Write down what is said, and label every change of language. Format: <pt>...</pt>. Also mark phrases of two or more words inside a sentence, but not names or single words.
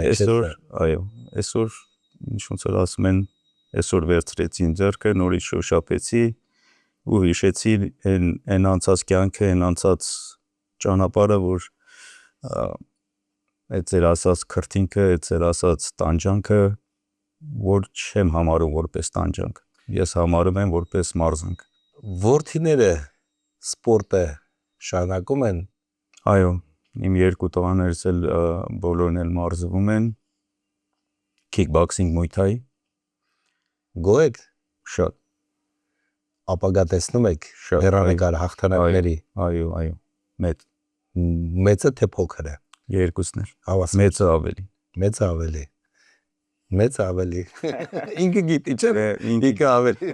<hy>Այսօր, այո, այսօր ինչ ոնց որ ասում են, այսօր վերցրեցի ինձ ձեռքը, նորից շոշափեցի ու հիշեցի այն անցած կյանքը, այն անցած ճանապարհը, որ այդ ձեր ասած քրտինքը, այդ ձեր ասած տանջանքը, որ չեմ համարում որպես տանջանք։ Ես համարում եմ որպես մարզանք։ Որդիները սպորտը շարունակում են։ Այո, իմ երկու տղաներս էլ բոլորն էլ մարզվում են kickboxing, muay thai։ Գոհ եք։ Շատ։ Ապագա տեսնում եք Շատ, հեռանկար հաղթանակների։ Այո, մեծ։ Մեծը թե փոքրը։ Երկուսն էլ։ Հավասար։ Մեծը ավելի։ Մեծը ավելի։ Ինքը գիտի, չէ՞։ Ինքը ավելի։</hy>